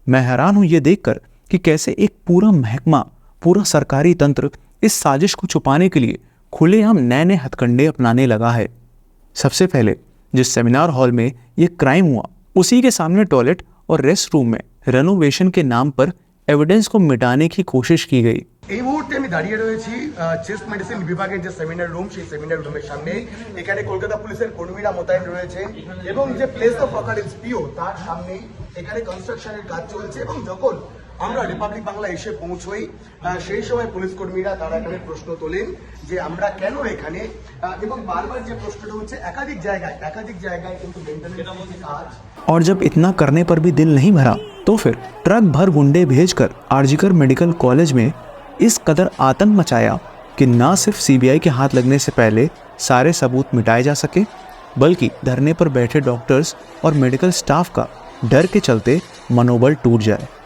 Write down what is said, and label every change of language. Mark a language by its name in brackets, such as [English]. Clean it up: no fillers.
[Hindi] मैं हैरान हूं ये देखकर कि कैसे एक पूरा महकमा, पूरा सरकारी तंत्र इस साजिश को छुपाने के लिए खुलेआम नए नए हथकंडे अपनाने लगा है। सबसे पहले जिस सेमिनार हॉल में ये क्राइम हुआ उसी के सामने टॉयलेट और रेस्ट रूम में रेनोवेशन के नाम पर एविडेंस को मिटाने की कोशिश की गई। [Bangla] এই মুহূর্তে আমি দাঁড়িয়ে রয়েছি চেস্ট মেডিসিন বিভাগের যে সেমিনার রুম, সেই সেমিনার রুমের সামনে। এখানে কলকাতা পুলিশের কর্মীরা মোতায়েন রয়েছে এবং যে প্লেস অফ অকারেন্স পিও তার সামনে এখানে কনস্ট্রাকশনের কাজ চলছে। এবং যখন আমরা রিপাবলিক বাংলা এসে পৌঁছই সেই সময় পুলিশ কর্মীরা তারা এখানে প্রশ্ন তোলেন যে আমরা কেন এখানে, এবং বারবার যে প্রশ্নটা হচ্ছে একাধিক জায়গায় কিন্তু মেইনটেনেন্সের কাজ। [Hindi] और जब इतना करने पर भी दिल नहीं भरा तो फिर ट्रक भर गुंडे भेजकर आरजीकर मेडिकल कॉलेज में इस कदर आतंक मचाया कि ना सिर्फ सीबीआई के हाथ लगने से पहले सारे सबूत मिटाए जा सके बल्कि धरने पर बैठे डॉक्टर्स और मेडिकल स्टाफ का डर के चलते मनोबल टूट जाए।